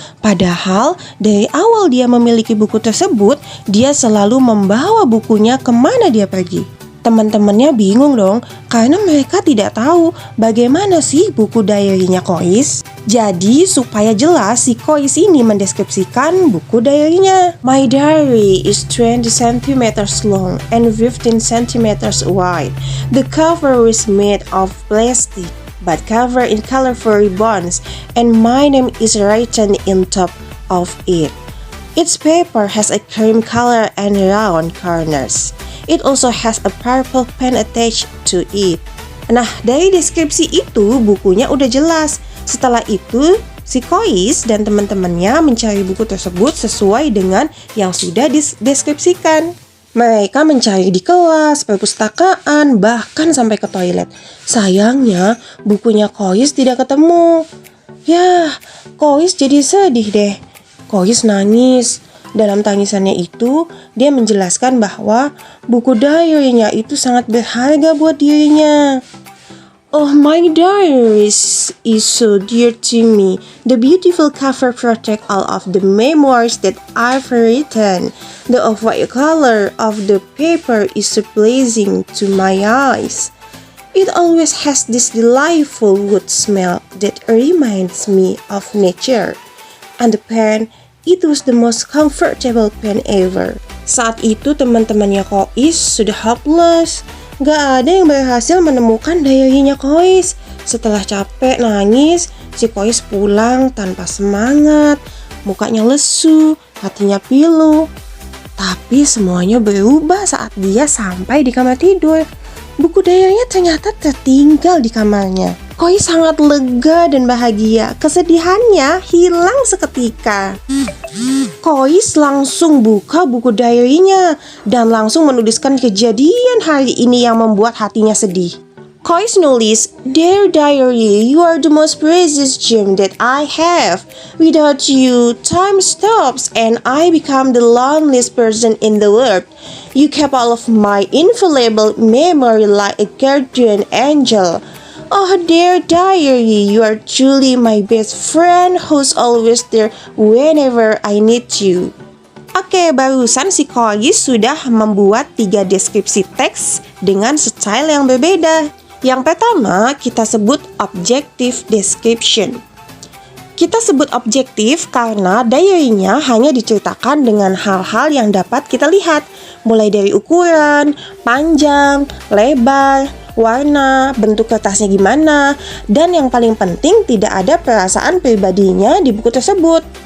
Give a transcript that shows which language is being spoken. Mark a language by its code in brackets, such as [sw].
[id] Padahal dari awal dia memiliki buku tersebut, dia selalu membawa bukunya kemana dia pergi. Teman-temannya bingung dong, karena mereka tidak tahu bagaimana sih buku diary-nya Kois. Jadi supaya jelas si Kois ini mendeskripsikan buku diary-nya. [en] My diary is 20 cm long and 15 cm wide. The cover is made of plastic but covered in colorful ribbons and my name is written in top of it. Its paper has a cream color and round corners. It also has a purple pen attached to it. [id] Nah, dari deskripsi itu bukunya udah jelas. Setelah itu, si Kois dan teman-temannya mencari buku tersebut sesuai dengan yang sudah dideskripsikan. Mereka mencari di kelas, perpustakaan, bahkan sampai ke toilet. Sayangnya, bukunya Kois tidak ketemu. Yah, Kois jadi sedih deh. Kois nangis. Dalam tangisannya itu, dia menjelaskan bahwa buku diary-nya itu sangat berharga buat dirinya. [en] Oh, my diary is so dear to me. The beautiful cover protect all of the memoirs that I've written. The off-white color of the paper is so pleasing to my eyes. It always has this delightful wood smell that reminds me of nature. And the pen, it was the most comfortable pen ever. [id] Saat itu teman-temannya Kois sudah hopeless. Gak ada yang berhasil menemukan diary-nya Kois. Setelah capek nangis, si Kois pulang tanpa semangat. Mukanya lesu, hatinya pilu. Tapi semuanya berubah saat dia sampai di kamar tidur. Buku diary-nya ternyata tertinggal di kamarnya. Kois sangat lega dan bahagia. Kesedihannya hilang seketika. Kois langsung buka buku diary-nya dan langsung menuliskan kejadian hari ini yang membuat hatinya sedih. Kois nulis, [en] "Dear diary, you are the most precious gem that I have. Without you, time stops and I become the loneliest person in the world. You kept all of my invaluable memory like a guardian angel. Oh dear diary, you are truly my best friend who's always there whenever I need you." [id] Oke, barusan si Kois sudah membuat 3 deskripsi teks dengan style yang berbeda. Yang pertama, kita sebut objective description. Kita sebut objektif karena diary-nya hanya diceritakan dengan hal-hal yang dapat kita lihat, mulai dari ukuran, panjang, lebar, warna, bentuk kertasnya gimana, dan yang paling penting tidak ada perasaan pribadinya di buku tersebut.